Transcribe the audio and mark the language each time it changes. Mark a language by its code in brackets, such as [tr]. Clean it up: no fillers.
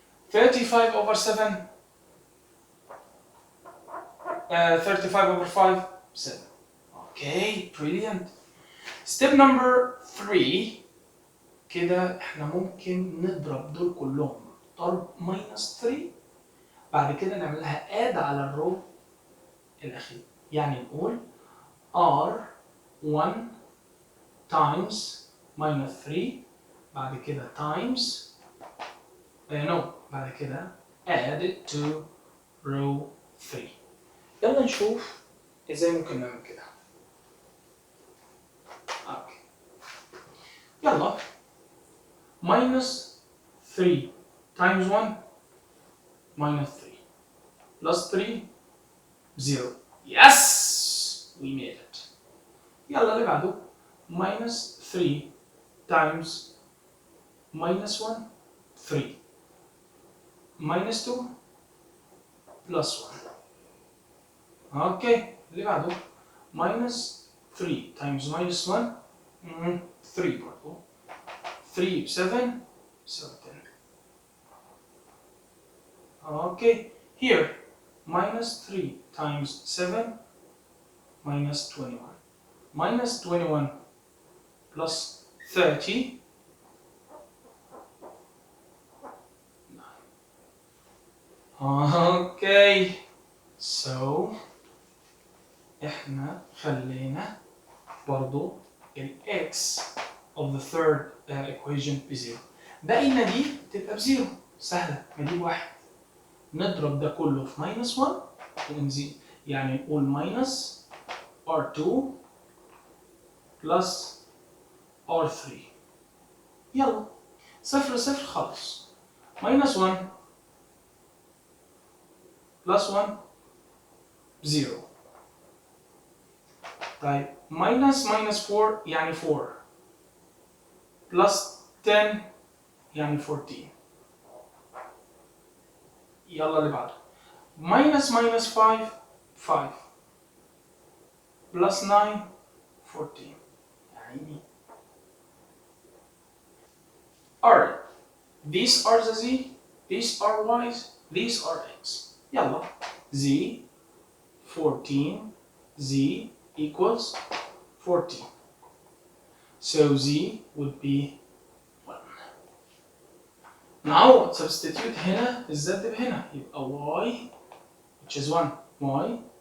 [en] 35 over 7 35 over 5 7. Okay, brilliant. Step number 3. [ar] كده احنا ممكن نضرب دول كلهم ضرب minus 3. بعد كده نعمل لها add على الرو الأخير. يعني نقول [en] R1 times minus 3 [ar] بعد كده [en] times بعد كده add it to row 3. [ar] يلا نشوف ازاي ممكن نعمل كده. اوكي. يلا [en] minus 3 times 1 minus 3 plus 3 0. Yes! We made it. [ar] يلا اللي بعده [en] minus 3 times minus 1 3 minus 2 plus 1. [ar] اوكي اللي بعده [en] minus 3 times minus 1 3 [ar] برضه [en] 3 7 so 10. Okay here minus 3 times 7 minus 21 minus 21 plus 30 Okay, so [ar] احنا خلينا برضو ال [en] x of the third equation [ar] بزيرو. بقينا دي تبقى بزيرو، سهلة، نجيب واحد نضرب ده كله في minus 1 ونزيد، يعني نقول [en] minus r2 plus r3. [ar] يلا صفر صفر خلاص. [en] minus 1 plus 1 0. [ar] طيب [en] minus 4 [ar] يعني [en] 4 plus 10 يعني 14. [ar] يلا اللي بعده [en] minus 5 5 plus 9 14 [ar] يعني. [en] Alright, these are the z, these are y's, these are x. [ar] يلا [en] z 14 z equals 14. So z would be 1. Now substitute [ar] هنا الz بهنا يبقى [en] y which is 1 y.